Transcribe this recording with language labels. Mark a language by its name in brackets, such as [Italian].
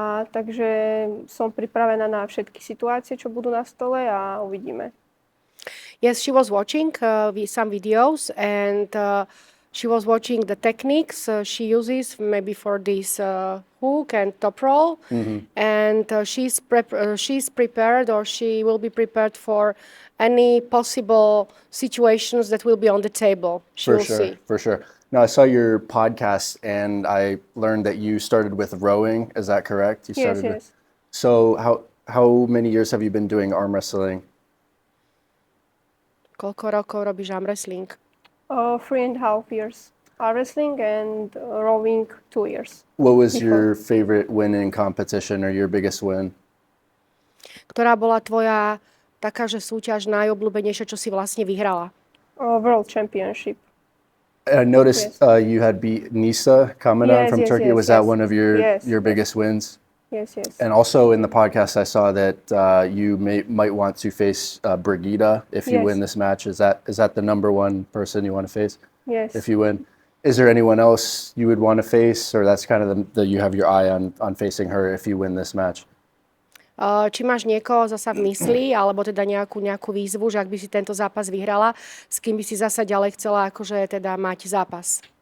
[Slovak] Takže som pripravená na všetky situácie, čo budú na stole a uvidíme. [English] Yes, she was watching some videos and she was watching the techniques she uses maybe for this hook and top roll. And she's prepared, or she will be prepared for any possible situations that will be on the table. For sure. Now, I saw your podcast and I learned that you started with rowing. Is that correct? Yes. So how many years have you been doing arm wrestling? [Slovak] Koľko rokov robíš arm wrestling? [English] 3.5 years. Arm wrestling and rowing 2 years. What was your favorite win in competition or your biggest win? [Slovak] Ktorá bola tvoja taká, že súťaž najobľúbenejšia, čo si vlastne vyhrala? [English] World Championship. I noticed you had beat Nisa Kamenan from Turkey. Was that one of your biggest wins? Yes. And also in the podcast, I saw that you might want to face Brigida if you win this match. Is that the number one person you want to face? Yes. If you win, is there anyone else you would want to face, or that's kind of the you have your eye on facing her if you win this match? [Slovak] Či máš niekoho zasa v mysli, alebo teda nejakú výzvu, že ak by si tento zápas vyhrala, s kým by si zasa ďalej chcela akože teda mať zápas?